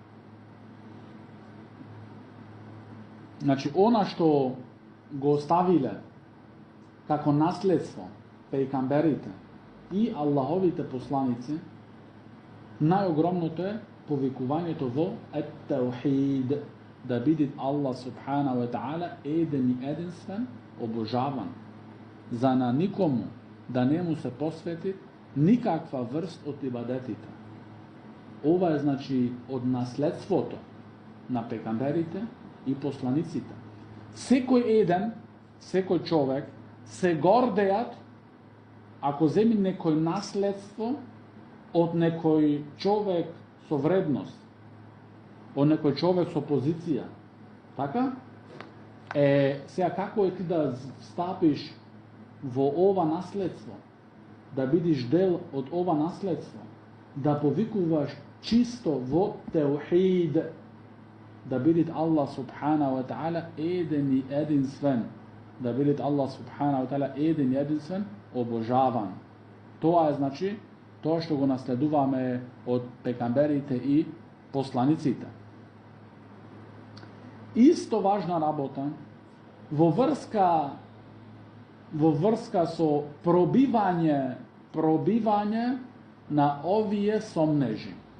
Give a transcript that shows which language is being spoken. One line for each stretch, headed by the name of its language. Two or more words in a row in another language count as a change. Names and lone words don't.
Macedonian: Значи, она што го оставиле како наследство пегамберите и Аллаховите посланици, најогромното е повикувањето во ет-теухид, да биде Аллах
Arabic: سبحانه وتعالى
Macedonian: еден и единствен обожаван, за на никому да не му се посвети nikakva vrst od ibadetita. Ова е, значи, од наследството на пекамберите и посланиците. Секој еден, секој човек се гордеат ако земи некој наследство од некој човек со вредност, од некој човек со позиција. Така? Сега како е ти да встапиш во ова наследство, да бидиш дел од ова наследство, да повикуваш чисто во теухид, да бидит Аллах
Arabic: سبحانه وتعالى
Macedonian: еден и единствен, да бидит Аллах
Arabic: سبحانه وتعالى
Macedonian: еден и единствен обожаван. Тоа е, значи, тоа што го наследуваме од пекамберите и посланиците. Исто важна работа во врска со пробивање на овие сомнежи.